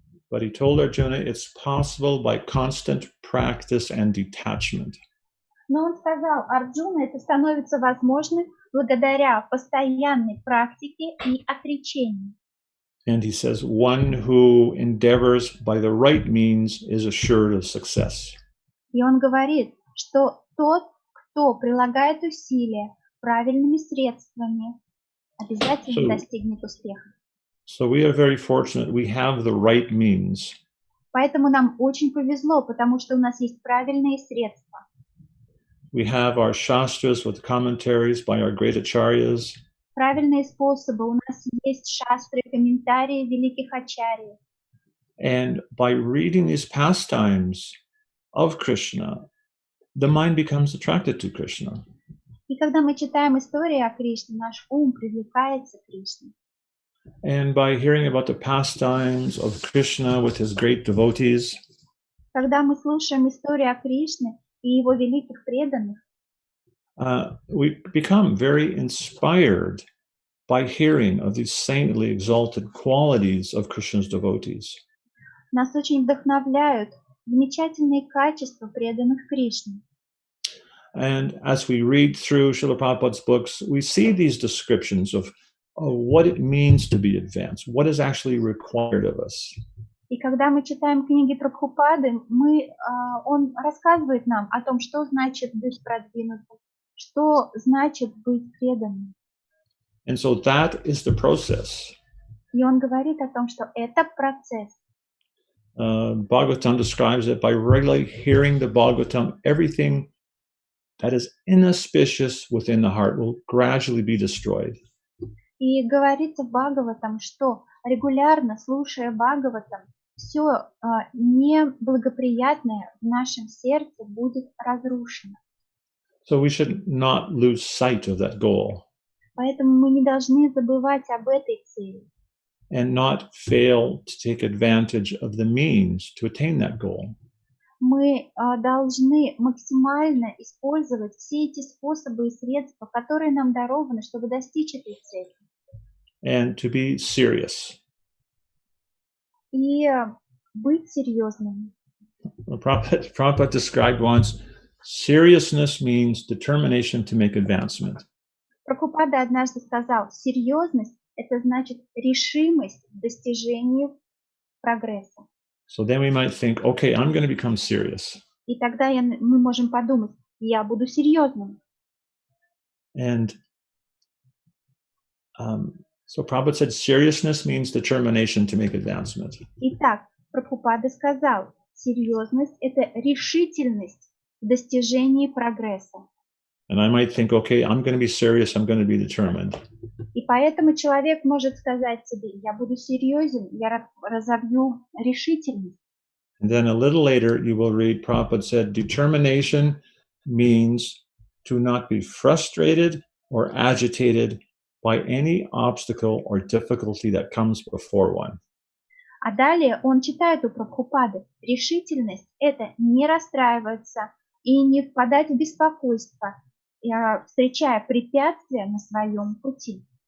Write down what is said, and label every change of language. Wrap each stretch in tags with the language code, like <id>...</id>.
<en>But he told Arjuna, it's possible by constant practice and detachment.</en> <ru>Но он сказал: Арджуна, это становится возможным благодаря постоянной практике и отречению.</ru> <en>And he says, one who endeavors by the right means is assured of success.</en> <ru>И он говорит, что тот, кто прилагает усилия правильными средствами, обязательно достигнет успеха.</ru> <en>So we are very fortunate. We have the right means.</en> <ru>Поэтому нам очень повезло, потому что у нас есть правильные средства.</ru> <en>We have our shastras with commentaries by our great acharyas.</en> <ru>Правильные способы. У нас есть шастры, комментарии великих ачарьев.</ru> <en>And by reading these pastimes of Krishna, the mind becomes attracted to Krishna.</en> <ru>И когда мы читаем истории о Кришне, наш ум привлекается к Кришне.</ru> <en>And by hearing about the pastimes of Krishna with his great devotees,</en> <ru>когда мы слушаем историю о Кришне и его великих преданных,</ru> <en>we become very inspired by hearing of these saintly exalted qualities of Krishna's devotees.</en> <ru>Нас очень вдохновляют замечательные качества преданных Кришне.</ru> <en>And as we read through Srila Prabhupada's books, we see these descriptions of what it means to be advanced, what is actually required of us.</en> <ru>И когда мы читаем книги Прабхупады, он рассказывает нам о том, что значит быть продвинутым, что значит быть преданным.</ru> <en>And so that is the process.</en> <ru>И он говорит о том, что это процесс.</ru> <en>Bhagavatam describes it by regularly hearing the Bhagavatam, everything that is inauspicious within the heart will gradually be destroyed.</en> <ru>И говорится в Бхагаватам, что регулярно, слушая Бхагаватам, все неблагоприятное в нашем сердце будет разрушено.</ru> <en>So we should not lose sight of that goal.</en> <ru>Поэтому мы не должны забывать об этой цели.</ru> <en>And not fail to take advantage of the means to attain that goal.</en> <ru>Мы должны максимально использовать все эти способы и средства, которые нам дарованы, чтобы достичь этой цели.</ru> <en>And to be serious.</en> <ru>И быть серьезным.</ru> <en>Prabhupada described once, seriousness means determination to make advancement.</en> <ru>Прабхупада однажды сказал, серьезность – это значит решимость к достижению прогресса.</ru> <en>So then we might think, okay, I'm going to become serious.</en> <ru>И тогда мы можем подумать, я буду серьезным.</ru> <en>And so Prabhupada said, seriousness means determination to make advancement.</en> <ru>Итак, Прабхупада сказал, серьезность – это решительность в достижении прогресса.</ru> <en>And I might think, okay, I'm going to be serious, I'm going to be determined.</en> <ru>И поэтому человек может сказать себе: я буду серьезен, я разовью решительность.</ru> <en>And then a little later, you will read Prabhupada said, determination means to not be frustrated or agitated by any obstacle or difficulty that comes before one.</en> <ru>А далее он читает у Прабхупады: решительность – это не расстраиваться и не впадать в беспокойство, встречая препятствия на своем пути.</ru>